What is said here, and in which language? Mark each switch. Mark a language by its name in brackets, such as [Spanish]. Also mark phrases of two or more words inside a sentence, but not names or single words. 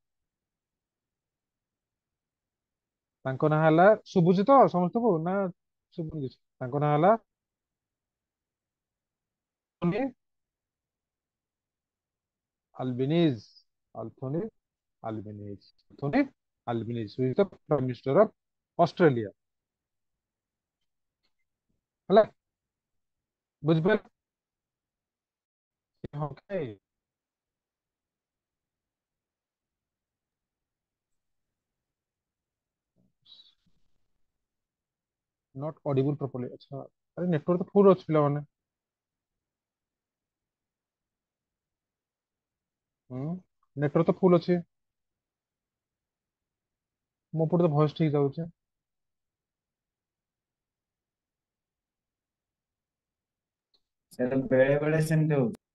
[Odia] ତାଙ୍କ ନାଁ ହେଲା, ଶୁଭୁଛି ତ ସମସ୍ତଙ୍କୁ ନା ଶୁଭୁନି କିଛି? ତାଙ୍କ ନାଁ ହେଲା ଆଲବିନିଜ। ଆଲଥୋନି ଆଲବିନିଜ। ଆଲଥୋନି ଆଲବିନିଜ [English] who is the Prime Minister of Australia [Odia] ହେଲା। ବୁଝିପାରିଲ? [English] Okay. Not audible properly. [Hindi] अच्छा, अरे नेटवर्क तो फुल [Odia] ଅଛି ପିଲାମାନେ। ନେଟୱାର୍କ ତ ଫୁଲ ଅଛି। ମୋ ପଟେ ତ ଭଏସ ଠିକ ଯାଉଛି। ସେଟା ବେଳେ ବେଳେ ସେମିତି ହଉଛି।